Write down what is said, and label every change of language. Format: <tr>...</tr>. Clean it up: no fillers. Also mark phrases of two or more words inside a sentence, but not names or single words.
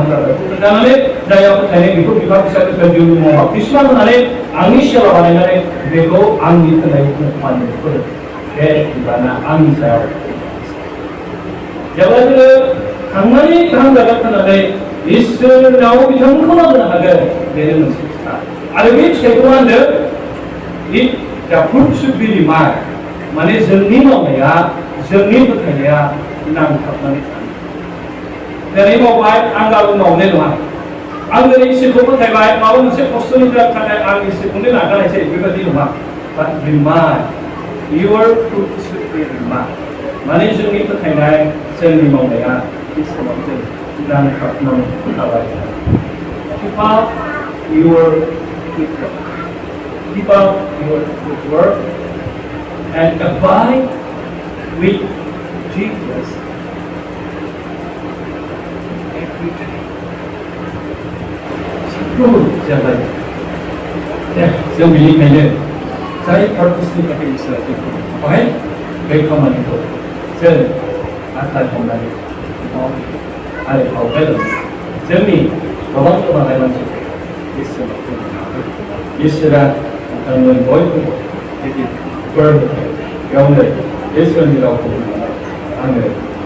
<brx>रादाबखौ खोन्थानानै जायहा फोथायनाय बेखौ बिफा फिसाखौ सोरजिनो मावा किसुमान होननानै आंनि सेवा बानायनानै बेखौ आंनि खोनायखौ मानिनो फोरों बे बिबाना आंनि सायाव जेब्ला जोङो थांनानै गाहाम रादाब खोनानै इसोरनाव बिथांमोनखौ लाबोनो हागोन बेनो मोनसे खोथा आरो बे फिथाइखौ मा होनदों दा</brx> <en>fruit should be</en> <brx>रिमार्क माने जोंनि मावनाया जोंनि फोथायनाया नांथाबनानै थानो दिनै मावबाय आं गाबोन मावनाय नङा आं दिनै इसोरखौ फोथायबाय माबा मोनसे खस्थ'निफ्राय थाखाय आं इसोरखौनो नागारनायसै बेबायदि नङा</brx> <en>but remark your fruit should be remark</en> <brx>माने जोंनि फोथायनाय जोंनि मावनाया इसोराव जों नांथाबनानै थाबाय</brx> <en>keep up your good work keep up your good work and abide with Jesus every day.</en> <brx>जाबाय जों बेनिखायनो जाय पार्पसनि थाखाय इसोरा जोंखौ बाहाय बे खामानिखौ जों आखाइ हमनानै आरो आवगायलाङो जोंनि गोबां गोबां मानसिफोर इसोरा नोंथांमोन बयखौबो बिदि बोर होथों बेयावनो इसोरनि रावखौ बुंनानै आङो</brx>